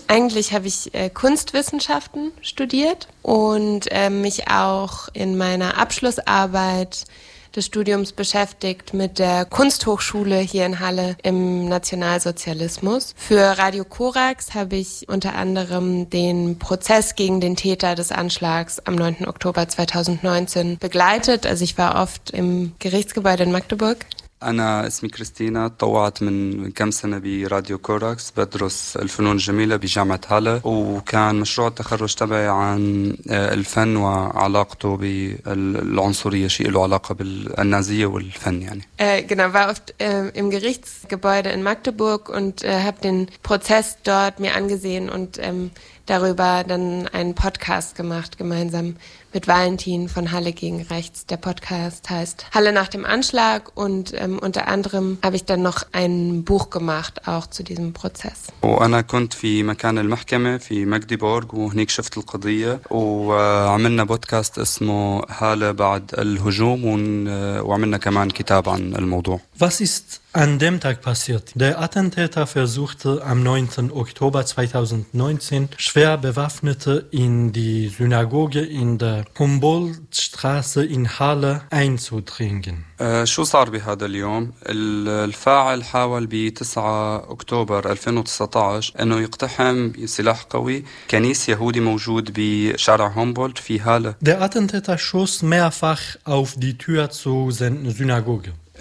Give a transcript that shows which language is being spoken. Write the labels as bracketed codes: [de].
[de] Eigentlich habe ich Kunstwissenschaften studiert und mich auch in meiner Abschlussarbeit des Studiums beschäftigt mit der Kunsthochschule hier in Halle im Nationalsozialismus. Für Radio Korax habe ich unter anderem den Prozess gegen den Täter des Anschlags am 9. Oktober 2019 begleitet. Also ich war oft im Gerichtsgebäude in Magdeburg. [ar] أنا اسمي كريستينا طوعت من كم سنة براديو كوراكس بدرس الفنون الجميلة بجامعة هالة وكان مشروع التخرج تبعي عن الفن وعلاقته بالعنصرية شيء له علاقة بالنازية والفن يعني. [de] Genau, war oft im Gerichtsgebäude in Magdeburg und habe den Prozess dort mir angesehen und darüber dann einen Podcast gemacht gemeinsam mit Valentin von Halle gegen Rechts. Der Podcast heißt Halle nach dem Anschlag und unter anderem habe ich dann noch ein Buch gemacht auch zu diesem Prozess. [ar] وأنا كنت في مكان المحكمة في مكديبورغ وهنيك شفت القضية وعملنا بودكاست اسمه Halle بعد الهجوم وعملنا كمان كتاب عن الموضوع. [de] Was ist an dem Tag passiert? Der Attentäter versuchte am 9. Oktober 2019 schwer Bewaffnete in die Synagoge in der Humboldtstraße in Halle einzudringen. [ar] شو صار بهذا اليوم؟ الفاعل حاول ب 9 أكتوبر 2019 أنه يقتحم سلاح قوي كنيسة يهودي موجود بشارع هومبولد في هالة. [de] Der Attentäter schoss mehrfach auf die Tür zur Synagoge.